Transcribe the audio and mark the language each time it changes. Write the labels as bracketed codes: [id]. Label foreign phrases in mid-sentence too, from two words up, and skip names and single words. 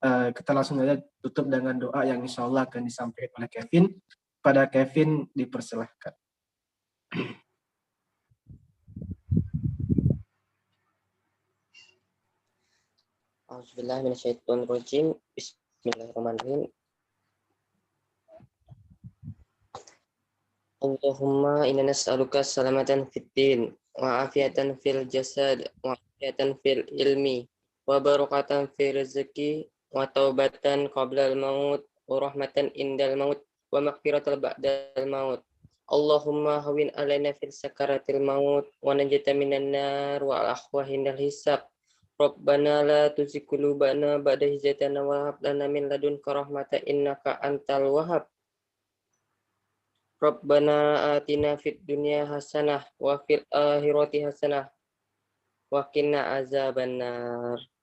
[id] kita langsung saja tutup dengan doa yang insya Allah akan disampaikan oleh Kevin. Pada Kevin dipersilahkan. [ar] أعوذ بالله من الشيطان الرجيم. بسم الله الرحمن الرحيم. اللهم إنا نسألك سلامة في الدين وعافية في الجسد وعافية في العلم وبركة في الرزق وتوبة قبل الموت ورحمة عند الموت ومغفرة بعد الموت. اللهم هون علينا في سكرات الموت والنجاة من النار والعفو عند الحساب. ربنا لا تزغ قلوبنا بعد إذ هديتنا وهب لنا من لدنك رحمة إنك أنت الوهاب. ربنا آتنا في الدنيا حسنة وفي الآخرة حسنة وقنا عذاب النار.